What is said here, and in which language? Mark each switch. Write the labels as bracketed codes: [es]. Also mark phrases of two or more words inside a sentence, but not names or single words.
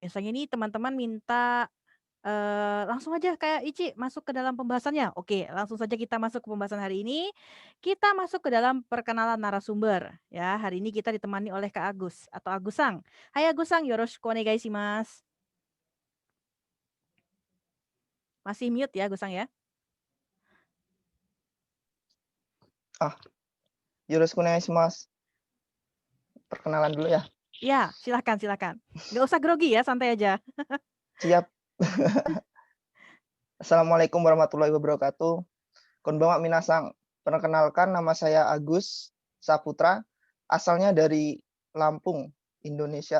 [id] biasanya nih teman-teman minta, langsung aja kayak Ici masuk ke dalam pembahasannya. Oke, langsung saja kita masuk ke pembahasan hari ini. Kita masuk ke dalam perkenalan narasumber, ya. Hari ini kita ditemani oleh Kak Agus atau Agusang. Hai Agusang, [ja] よろしくお願いします. [id] Masih mute ya Agusang ya? [ja] ああ、よろしくお願いします. [id] Perkenalan dulu ya. Iya, silakan silakan. Nggak usah grogi ya, santai aja. Siap. [ar] السلام عليكم ورحمة الله وبركاته. [ja] こんばんは皆さん. [id] Perkenalkan, nama saya Agus Saputra, asalnya dari Lampung, Indonesia.